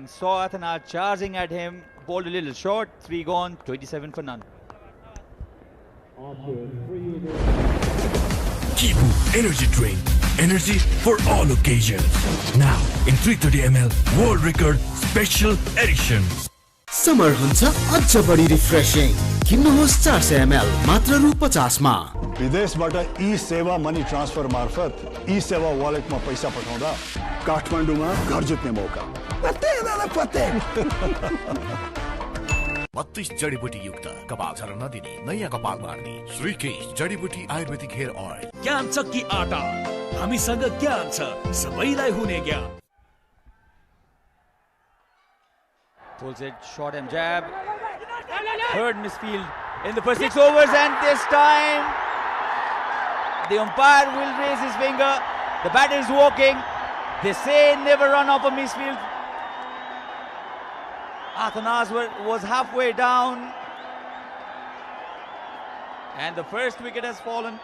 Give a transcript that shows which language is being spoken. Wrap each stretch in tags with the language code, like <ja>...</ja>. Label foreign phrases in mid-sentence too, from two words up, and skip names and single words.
<en>Saw Athanas charging at him. Bowled a little short. 3 gone. 27 for none. Kibu Energy Drink. Energy for all occasions. Now in 330 ml World Record Special Edition.</en> <ne>समर हुन्छ अझ बढी रिफ्रेशिङ किन्नुहोस् 400 ml मात्र रु 50 मा विदेशबाट ई सेवा</ne> <en>money transfer</en> <ne>मार्फत ई सेवा वालेटमा पैसा पठाउँदा काठमाडौँमा घर जित्ने मौका पत्ते दादा पत्ते 32 जडीबुटी युक्त कपाल झर्न नदिने नयाँ कपाल मार्ने श्रीकेश जडीबुटी आयुर्वेदिक</ne> <en>hair oil</en> <ne>ज्ञान छ कि आटा हामीसँग ज्ञान छ सबैलाई हुने ज्ञान</ne> <en>Pulls it, short and jab. Third misfield in the first 6 overs, and this time the umpire will raise his finger. The batter is walking. They say never run off a misfield. Athanas was halfway down, and the first wicket has fallen.</en>